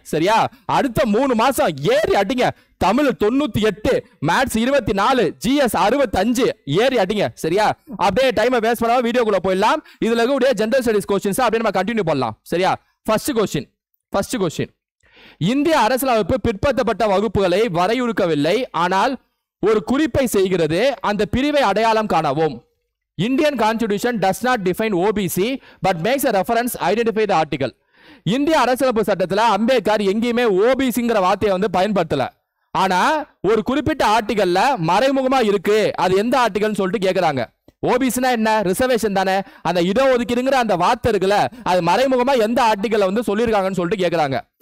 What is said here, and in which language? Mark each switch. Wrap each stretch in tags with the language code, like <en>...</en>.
<ta>சரியா? அடுத்த 3 மாசம் ஏறி அடிங்க. தமிழ் 98, மேத்ஸ் 24, ஜிஎஸ் 65 ஏறி அடிங்க. சரியா? அப்படியே டைமை வேஸ்ட் பண்ணாம வீடியோக்குள்ள போயிடலாம். இதுல இருக்கக்கூடிய ஜெனரல் ஸ்டடீஸ் क्वेश्चंस அப்படியே நம்ம கண்டினியூ பண்ணலாம். சரியா? ஃபர்ஸ்ட் क्वेश्चन, இந்திய அரசியலமைப்பு பிற்படுத்தப்பட்ட வகுப்புகளை வரையறுக்கவில்லை, ஆனால் ஒரு குறிப்பை செய்கிறது. அந்த பிரிவை அடையாளம் காணவும்.</ta> <en>Indian Constitution does not define OBC but makes a reference identify the article.</en> <ta>இந்திய அரசியலமைப்பு சட்டத்துல அம்பேத்கர் எங்கேயுமே ஓபிசிங்கிற வார்த்தையை வந்து பயன்படுத்தல. ஆனா ஒரு குறிப்பிட்ட ஆர்டிகல்ல மறைமுகமா இருக்கு. அது எந்த ஆர்டிகல்னு சொல்லிட்டு கேக்குறாங்க. ஓபிசினா என்ன? ரிசர்வேஷன் தானே. அந்த இடஒதுக்கீடுங்கிற அந்த வார்த்தை இருக்குல்ல, அது மறைமுகமா எந்த ஆர்டிகல்ல வந்து சொல்லியிருக்காங்கன்னு சொல்லிட்டு கேக்குறாங்க.</ta>